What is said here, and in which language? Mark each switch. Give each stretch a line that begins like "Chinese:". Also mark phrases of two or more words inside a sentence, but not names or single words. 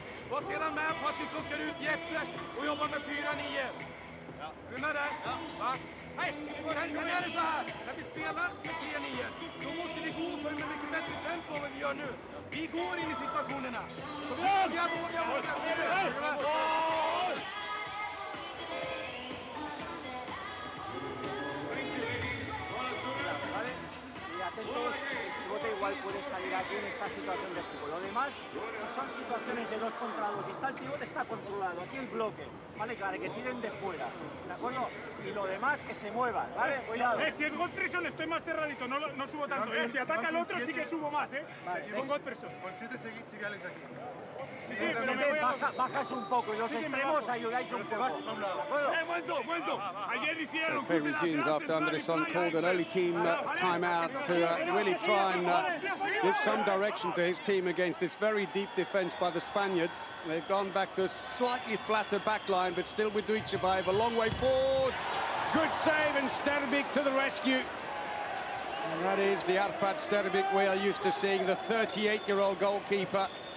Swedish: Var sedan med på att vi plockar ut Jeppe och jobbar med 4-9. Ja. Är du med där? Ja. Hej, sen är det så här. När vi spelar med 3-9, då måste vi gå för med mycket bättre tempo än vad vi gör nu. Vi går in i situationerna. Så våga.
Spanish: Atentos, el pivote igual puede salir aquí en esta situación de fútbol. Lo demás son situaciones de 2 contra 2. Y está el pivote, está controlado. Aquí el bloque, ¿vale? Claro, que tiren de fuera, ¿de acuerdo? Y lo demás que se muevan, ¿vale? Cuidado. Si es Gottfriedsen estoy más cerradito, no subo tanto. Si ataca al otro sí que subo más, Vale, con Gottfriedsen. Con 7 sigue Alex aquí. Sí, pero me voy a... Bajas un poco y los extremos ayudáis un poco. Momento. Ayer hicieron...
English: Play resumes after Andresson called an early team timeout to really try and give some direction to his team against this very deep defence by the Spaniards. They've gone back to a slightly flatter back line, but still with Dujshebaev a long way forwards. Good save, and Sterbik to the rescue. And that is the Arpad Sterbik we are used to seeing, the 38-year-old goalkeeper.